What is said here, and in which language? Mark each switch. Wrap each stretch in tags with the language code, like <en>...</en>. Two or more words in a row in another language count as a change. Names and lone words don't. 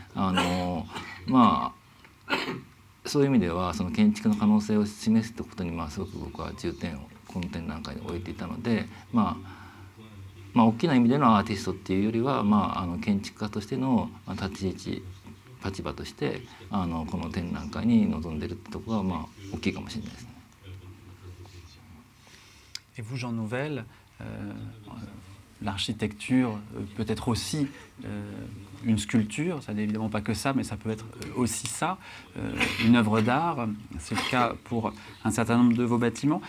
<ja>そういう意味ではその建築の可能性を示すってことにすごく僕は重点をこの展覧会に置いていたので、大きな意味でのアーティストっていうよりは、建築家としての立ち位置立場としてこの展覧会に臨んでるってところが大きいかもしれないですね。</ja> <fr>Et vous, Jean Nouvel, l'architecture peut être aussi une sculpture, ça n'est évidemment pas que ça, mais ça peut être aussi ça, une œuvre d'art, c'est le cas pour un certain nombre de vos bâtiments.</fr>